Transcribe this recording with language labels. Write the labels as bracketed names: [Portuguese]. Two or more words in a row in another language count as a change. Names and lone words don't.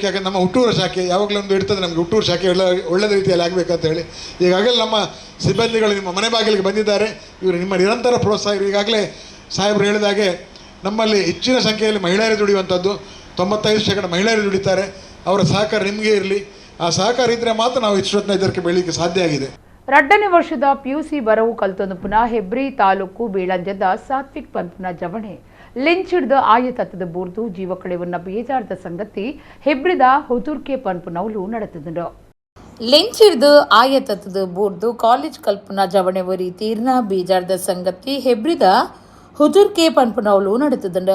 [Kannada] ಯಾಕಂದ್ರೆ ನಮ್ಮ ಹುಟ್ಟೂರು ಶಾಖೆ ಯಾವಾಗಲೂ ಒಂದು ಇರ್ತದೆ, ನಮಗೆ ಹುಟ್ಟೂರು ಶಾಖೆ ಒಳ್ಳೆಯ ರೀತಿಯಲ್ಲಿ ಆಗಬೇಕಂತ ಹೇಳಿ ಈಗಾಗಲೇ ನಮ್ಮ ಸಿಬ್ಬಂದಿಗಳು ನಿಮ್ಮ ಮನೆ ಬಾಗಿಲಿಗೆ ಬಂದಿದ್ದಾರೆ. ಇವರು ನಿಮ್ಮ ನಿರಂತರ ಪ್ರೋತ್ಸಾಹ. ಈಗಾಗಲೇ ಸಾಹೇಬರು ಹೇಳಿದಾಗೆ ನಮ್ಮಲ್ಲಿ ಹೆಚ್ಚಿನ ಸಂಖ್ಯೆಯಲ್ಲಿ ಮಹಿಳೆಯರು ದುಡಿಯುವಂಥದ್ದು, 95% ಮಹಿಳೆಯರು ದುಡಿತಾರೆ. ಅವರ ಸಹಕಾರ ನಿಮಗೆ ಇರಲಿ. ಆ ಸಹಕಾರ ಇದ್ದರೆ ಮಾತ್ರ ನಾವು ಇಷ್ಟೊತ್ತಿನ ಇದಕ್ಕೆ ಬೆಳೀಲಿಕ್ಕೆ ಸಾಧ್ಯ ಆಗಿದೆ. [Tulu] 2ನೇ ವರ್ಷದ PUC ಬರವು ಕಲ್ತೊಂದು ಪುನಃ ಹೆಬ್ರಿ ತಾಲೂಕು ಬೀಳಂಜದ ಸಾತ್ವಿಕ್ ಪನ್ಪುನ ಜವಣೆ ಲಿಂಚಿಡ್ದ ಆಯತತ್ತದ ಬೂರ್ದು ಜೀವ ಕಳೆವನ್ನ ಬೇಜಾರದ ಸಂಗತಿ ಹೆಬ್ರಿದ ಹುದುರ್ಕೆ ಪನ್ಪುನವಲು ನಡೆತದುಂಡು. ಲಿಂಚಿಡ್ದು ಆಯತತ್ತದ ಬೂರ್ದು ಕಾಲೇಜ್ ಕಲ್ಪನಾ ಜವಣೆವರಿ ತೀರ್ನ ಬೇಜಾರದ ಸಂಗತಿ ಹೆಬ್ರಿದ ಹುದುರ್ಕೆ ಪನ್ಪುನವಲು ನಡೆತದುಂಡು.